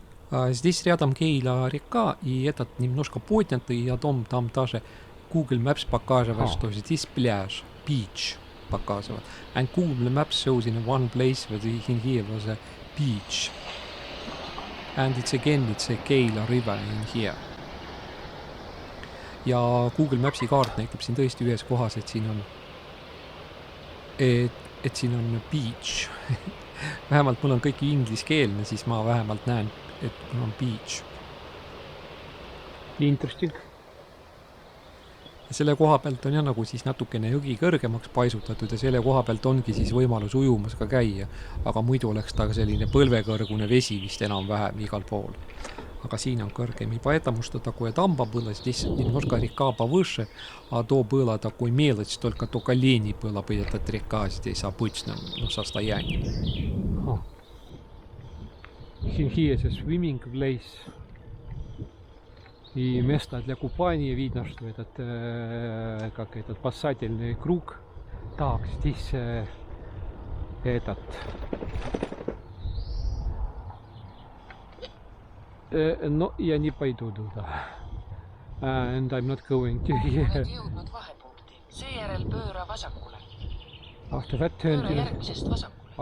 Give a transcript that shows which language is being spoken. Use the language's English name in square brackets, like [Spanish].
[Russian] Здесь рядом Кейла река, и этот немножко поднятый, и дом там даже Google Maps показывает, что здесь пляж, beach показывает. [English] And Google Maps shows in one place where in here was a beach. And it's a Keila river in here. [Estonian] Ja Google Mapsi kaart näitab siin tõesti ühes kohas, et siin on et siin on beach. Vähemalt mul on kõik ingliskeelne, siis ma vähemalt näen, et mul on beach. [English] Interesting. [Estonian] Ja selle koha pealt on jah nagu siis natukene jõgi kõrgemaks paisutatud ja selle koha pealt ongi siis võimalus ujumas ka käia. Aga muidu oleks ta selline põlvekõrgune vesi vist enam-vähem igal pool. Aga siin on kõrgem. [Russian] И поэтому, что такое дамба было, здесь немножко река повыше, а то было такой мелочь, только лени было бы эта река здесь обычном состоянии. [English] Here is a swimming place. [Russian] И место для купания. Видно, что этот спасательный круг. Так, здесь этот... No, я не пойду туда. [English] And I'm not going to here. [Estonian] Oled jõudnud vahepunkti. Seejärel pööra vasakule. [English] After that turn [Estonian] Pööra järgmisest vasakule.